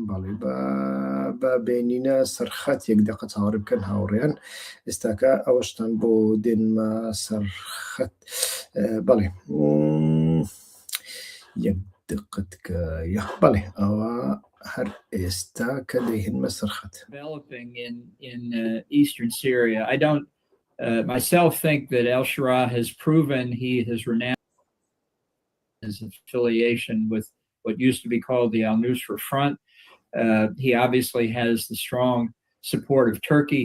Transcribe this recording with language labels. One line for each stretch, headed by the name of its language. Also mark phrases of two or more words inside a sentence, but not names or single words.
Central Kurdish: باڵێ بە بینینە سەرخەت یەک دقە چاوەڕێ بکەن هاوڕێیان. ئێستاکە ئەوەشتان بۆ دێنمە سەرخەت. بەڵێ یەک دقتکە بەڵێ ئەوە هەر ئێستا کە دەیهێنمە سەرخەت.
English: Developing in eastern Syria. I don't myself think that al-Shara has proven he has renounced his affiliation with what used to be called the al-Nusra Front. He obviously has the strong support of Turkey.